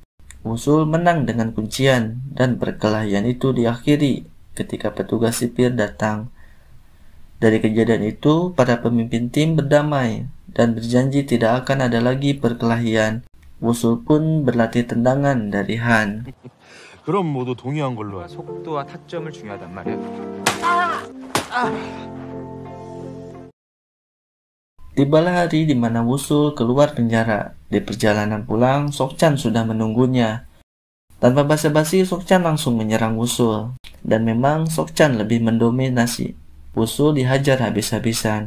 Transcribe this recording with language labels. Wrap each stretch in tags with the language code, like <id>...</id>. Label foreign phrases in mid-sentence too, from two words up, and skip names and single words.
<id>Wusul menang dengan kuncian, dan perkelahian itu diakhiri ketika petugas sipir datang. Dari kejadian itu, para pemimpin tim berdamai dan berjanji tidak akan ada lagi perkelahian. Wusul pun berlatih tendangan dari Han.</id> <ko>그럼 모두 동의한 걸로. 속도와 타점을 중요하단 말이야.</ko> <id>Tibalah hari di mana Wusul keluar penjara. Di perjalanan pulang, Sok-chan sudah menunggunya. Tanpa basa-basi, Sok-chan langsung menyerang Wusul. Dan memang Sok-chan lebih mendominasi. Wusul dihajar habis-habisan.</id>